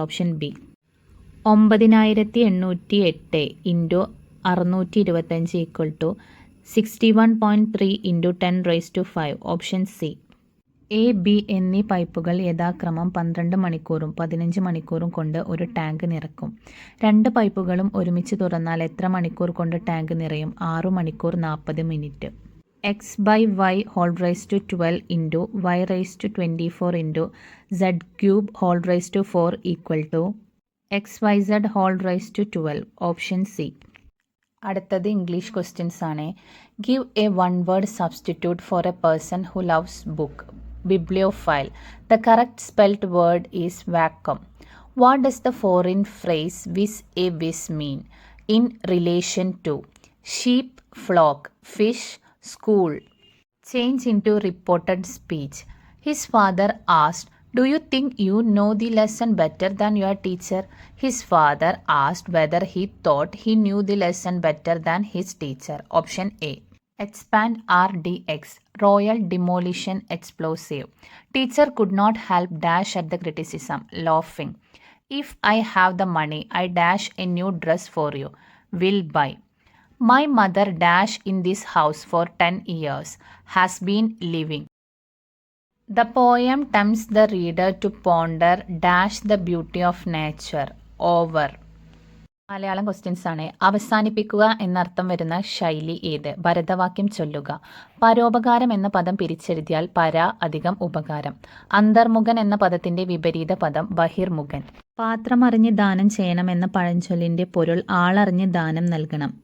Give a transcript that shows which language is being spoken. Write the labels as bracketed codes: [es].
[en] Option B. 9808 × 625 61.3 × 10⁵. Option C. [ml] A, B എന്നീ പൈപ്പുകൾ യഥാക്രമം 12 മണിക്കൂറും 15 മണിക്കൂറും കൊണ്ട് ഒരു ടാങ്ക് നിറക്കും. 2 പൈപ്പുകളും ഒരുമിച്ച് തുറന്നാൽ എത്ര മണിക്കൂർ കൊണ്ട് ടാങ്ക് നിറയും? 6 മണിക്കൂർ 40 minute. [en] x by y whole raised to 12 into y raised to 24 into z cube whole raised to 4 equal to xyz whole raised to 12. [ml] Option C. അടുത്തത് ഇംഗ്ലീഷ് ക്വസ്റ്റ്യൻസ് ആണ്. [en] Give a one word substitute for a person who loves book. Bibliophile. The correct spelled word is vacuum. What does the foreign phrase vis a vis mean in relation to? Sheep, flock, fish, school. Change into reported speech. His father asked, "Do you think you know the lesson better than your teacher?" His father asked whether he thought he knew the lesson better than his teacher. Option A. Expand RDX. Royal Demolition Explosive. Teacher could not help dash at the criticism, laughing. If I have the money, I dash a new dress for you. Will buy. My mother dash in this house for 10 years, has been living. The poem tempts the reader to ponder dash the beauty of nature. [ml] Over. Malayalam questions ആണ്. അവസാനിപ്പിക്കുക എന്നർത്ഥം വരുന്ന ശൈലി ഏത്? ഭരതവാക്യം ചൊല്ലുക. പരോപകാരം എന്ന പദം പിരിച്ചെഴുതിയാൽ പര അധികം ഉപകാരം. അന്തർമുഖൻ എന്ന പദത്തിന്റെ വിപരീത പദം ബഹിർമുഖൻ. പാത്രം അറിഞ്ഞ് ദാനം ചെയ്യണം എന്ന പഴഞ്ചൊല്ലിന്റെ പൊരുൾ ആളറിഞ്ഞ് ദാനം നൽകണം.